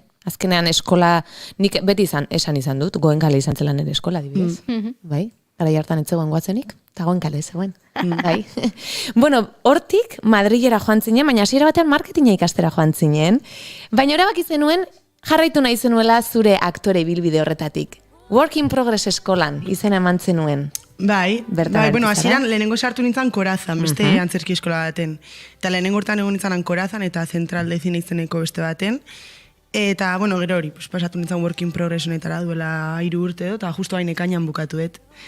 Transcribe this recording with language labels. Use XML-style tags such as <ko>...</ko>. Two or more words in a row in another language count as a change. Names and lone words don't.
<eu>Azkenean eskola, nik beti esan izan dut, Goenkale izan zela nire eskola, adibidez. Bai, gara hartan etzegoen guatzenik, eta Goenkale zegoen. Bai. Bueno, hortik Madrilera joan zinen, baina hasiera batean marketinga ikastera joan zinen, baina erabaki zenuen jarraitu nahi zenuela zure aktore ibilbide horretatik. Work in Progress eskolan izena eman zenuen. Bai, bueno, hasieran lehenengo sartu nintzen Korazan, beste antzerki eskola baten. Eta lehenengo hortan egon nintzen Korazan eta Zentral de Cine izeneko beste baten. Eta, bueno, gero hori, pasatu nintzen Work in Progress honetara duela 3 urte edo, eta justu hain ekainan bukatu dut.</eu>